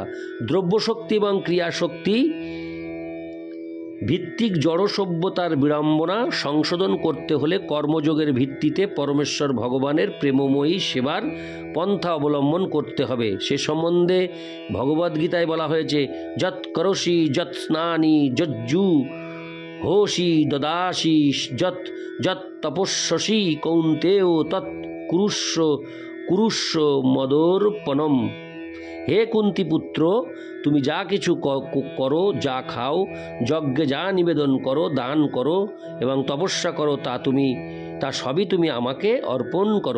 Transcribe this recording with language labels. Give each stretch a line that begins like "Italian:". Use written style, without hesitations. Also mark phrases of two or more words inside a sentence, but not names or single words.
Bangla: দ্রব্যশক্তি এবং ক্রিয়াশক্তি ভিত্তিক জড় সভ্যতার বিড়ম্বনা সংশোধন করতে হলে কর্মযোগের ভিত্তিতে পরমেশ্বর ভগবানের প্রেমময়ী সেবার পন্থা অবলম্বন করতে হবে। সে সম্বন্ধে ভগবদ্গীতায় বলা হয়েছে,
Sanskrit: যৎ করসি যৎ স্নানি যজ্জু হোসি দদাসি যৎ যৎ তপস্যসি কৌন্তেয় তৎ কুরুষ্ব মদর্পণম।
Bangla: হে কুন্তিপুত্র, তুমি যা কিছু করো, যা খাও, যজ্ঞে যা নিবেদন করো, দান করো এবং তপস্যা করো, তা সবই তুমি আমাকে অর্পণ করো।